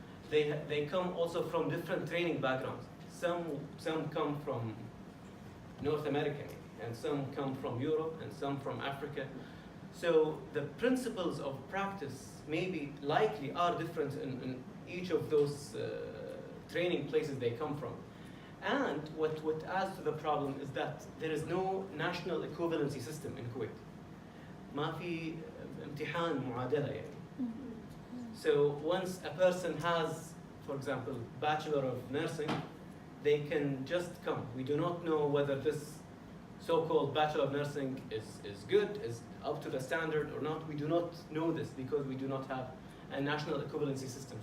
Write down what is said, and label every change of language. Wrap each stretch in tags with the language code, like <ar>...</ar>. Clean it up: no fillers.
<en>They come also from different training backgrounds. Some come from North America, maybe, and some come from Europe, and some from Africa. So the principles of practice likely are different in each of those training places they come from. And what adds to the problem is that there is no national equivalency system in Kuwait.</en> <ar>ما في امتحان معادلة يعني.</ar> <en>So once a person has, for example, Bachelor of Nursing, they can just come. We do not know whether this so-called Bachelor of Nursing is good, is up to the standard or not. We do not know this because we do not have a national equivalency system.</en>